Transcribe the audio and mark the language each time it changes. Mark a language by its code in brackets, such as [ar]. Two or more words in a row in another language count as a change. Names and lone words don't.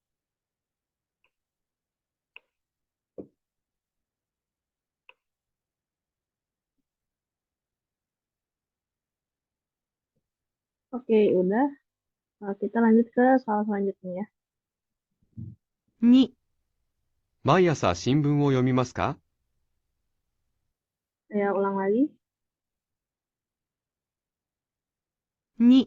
[id] Oke, udah. Kita lanjut ke soal selanjutnya ya. [ja] 2、毎朝新聞を読みますか？ [id] Saya ulang lagi. [ja] 2、